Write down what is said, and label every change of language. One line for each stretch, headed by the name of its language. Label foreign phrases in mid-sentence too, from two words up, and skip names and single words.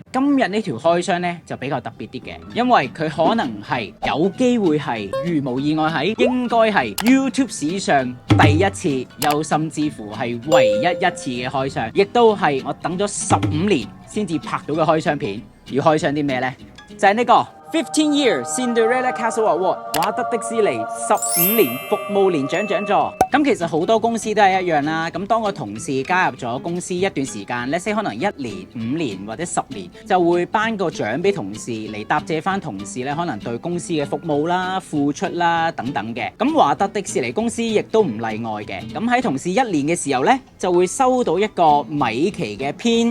Cantonese: 今日呢條開箱咧就比較特別啲嘅，因為佢可能係有機會係如無意外係應該係 YouTube 史上第一次，又甚至乎係唯一一次嘅開箱，亦都係我等咗15年先至拍到嘅開箱片。要開箱啲咩呢？就係呢個15 Year Cinderella Castle Award 華特迪士尼15年服務年獎獎座。咁其實好多公司都係一樣啦。咁當個同事加入咗公司一段時間 ，
English: let's say
Cantonese: 可能1年、5年或者10年，就會頒個獎俾同事嚟答謝翻同事咧，可能對公司嘅服務啦、付出啦等等嘅。咁華特迪士尼公司亦都唔例外嘅。咁喺同事1年嘅時候咧，就會收到一個米奇嘅編。